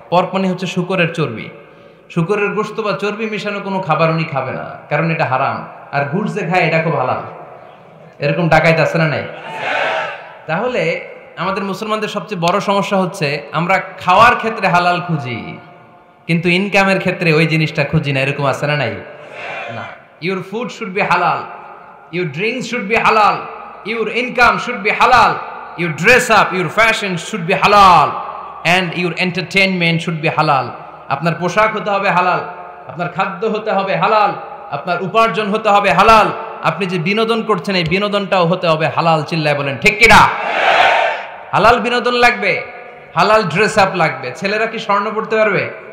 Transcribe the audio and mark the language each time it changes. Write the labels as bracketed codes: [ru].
[bn] Pork মানে হচ্ছে শুকরের চর্বি, শুকরের গোশত বা চর্বি মিশানো কোনো খাবার উনি খাবে না, কারণ এটা হারাম। আর ঘুষ যে খায় এটা খুব হালাল। এরকম ডাকাইত আছে না নাই? তাহলে আমাদের মুসলমানদের সবচেয়ে বড় সমস্যা হচ্ছে আমরা খাওয়ার ক্ষেত্রে হালাল খুঁজি, কিন্তু ইনকামের ক্ষেত্রে ওই জিনিসটা খুঁজি না। এরকম আছে না নাই? না। [en] Your food should be halal, your drinks should be halal, your income should be halal, your dress up, your fashion should be halal, and your entertainment should be halal. [bn] আপনার পোশাক হতে হবে হালাল, আপনার খাদ্য হতে হবে হালাল, আপনার উপার্জন হতে হবে হালাল, আপনি যে বিনোদন করছেন এই বিনোদনটাও হতে হবে হালাল। চিল্লায় বলেন ঠিক কিনা? হালাল বিনোদন লাগবে, হালাল ড্রেস আপ লাগবে। ছেলেরা কি স্বর্ণ পড়তে পারবে?